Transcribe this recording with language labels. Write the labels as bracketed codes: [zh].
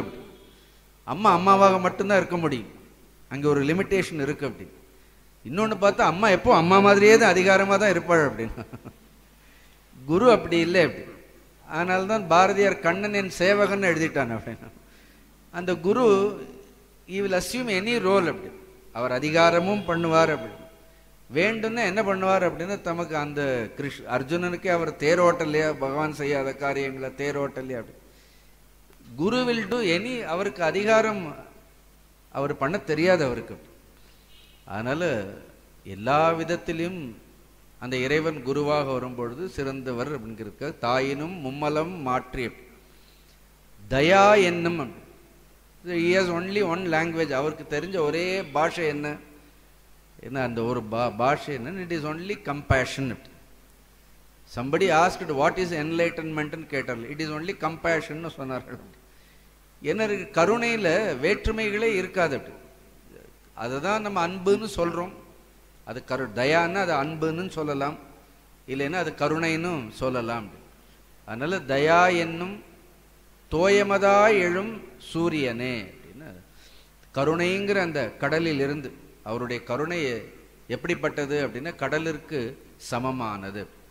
[ta] அப்படி அம்மா அம்மாவாக மட்டும்தான் இருக்க முடியும். அங்கே ஒரு லிமிட்டேஷன் இருக்கு. அப்படி இன்னொன்று பார்த்தா அம்மா எப்போ அம்மா மாதிரியே தான் அதிகாரமாக தான் இருப்பாள் அப்படின்னு. குரு அப்படி இல்லை. அப்படி அதனால்தான் பாரதியார் கண்ணன் என் சேவகன் எழுதிட்டான் அப்படின்னு. அந்த குரு [en] he will assume any [ta] role. அப்படி அவர் அதிகாரமும் பண்ணுவார். அப்படி வேண்டும்னா என்ன பண்ணுவார் அப்படின்னா தமக்கு அந்த அர்ஜுனனுக்கே அவர் தேரோட்டலையா, பகவான் செய்யாத காரியங்களை தேரோட்டலையா. அப்படி குரு [en] will do any, [ta] அவருக்கு அதிகாரம் அவர் பண்ண தெரியாது அவருக்கு. அதனால எல்லா விதத்திலும் அந்த இறைவன் குருவாக வரும்பொழுது சிறந்தவர் அப்படிங்கிறதுக்கு தாயினும் மும்மலம் மாற்றி. தயா என்னும் [en] he has only one language. [ta] அவருக்கு தெரிஞ்ச ஒரே பாஷை என்ன, ஏன்னா அந்த ஒரு பாஷை என்ன, [en] It is only compassionate. somebody asked what is enlightenment [ta] ன்னு கேட்டார்கள். [en] it is only compassion [ta] சொன்னார்கள். என்ன இருக்கு, கருணையில வேற்றுமைகளே இருக்காது. அப்படி அதுதான் நம்ம அன்புன்னு சொல்றோம். அது தயான்னா அது அன்புன்னு சொல்லலாம், இல்லைன்னா அது கருணைன்னு சொல்லலாம். அதனால தயா என்னும் தோயமதா எழும் சூரியனே அப்படின்னு, கருணைங்கிற அந்த கடலில் இருந்து, அவருடைய கருணை எப்படிப்பட்டது அப்படின்னா கடலிற்கு சமமானது.